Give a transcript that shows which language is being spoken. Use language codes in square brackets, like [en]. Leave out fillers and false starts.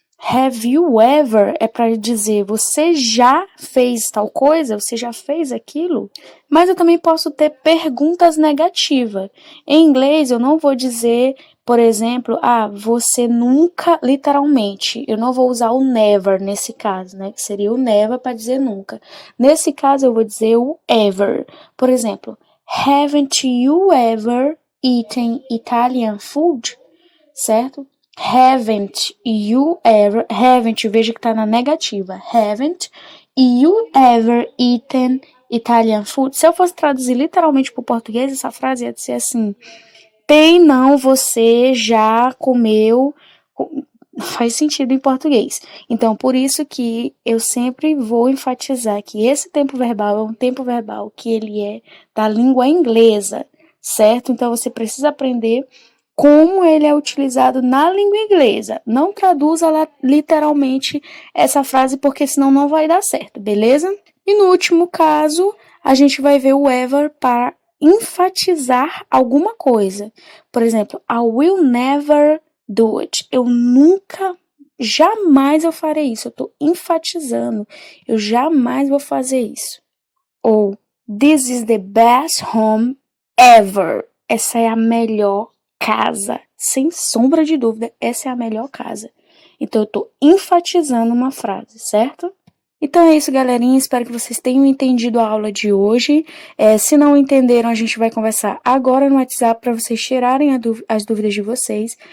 [pt] Have you ever é para dizer você já fez tal coisa, você já fez aquilo, mas eu também posso ter perguntas negativas. Em inglês eu não vou dizer, por exemplo, você nunca, literalmente, eu não vou usar o never nesse caso, né, que seria o never para dizer nunca. Nesse caso eu vou dizer o ever. Por exemplo, [en] haven't you ever eaten Italian food? [pt] Certo? [en] Haven't you ever, haven't, [pt] veja que tá na negativa, [en] haven't you ever eaten Italian food? [pt] Se eu fosse traduzir literalmente para o português, essa frase ia dizer assim, tem não, você já comeu, faz sentido em português. Então, por isso que eu sempre vou enfatizar que esse tempo verbal é um tempo verbal que ele é da língua inglesa, certo? Então, você precisa aprender como ele é utilizado na língua inglesa. Não traduza literalmente essa frase, porque senão não vai dar certo, beleza? E no último caso, a gente vai ver o ever para enfatizar alguma coisa. Por exemplo, [en] I will never do it. [pt] Eu nunca, jamais eu farei isso. Eu estou enfatizando. Eu jamais vou fazer isso. Ou, [en] this is the best home ever. [pt] Essa é a melhor casa, sem sombra de dúvida, essa é a melhor casa. Então, eu tô enfatizando uma frase, certo? Então é isso, galerinha. Espero que vocês tenham entendido a aula de hoje. Se não entenderam, a gente vai conversar agora no WhatsApp para vocês tirarem as dúvidas de vocês.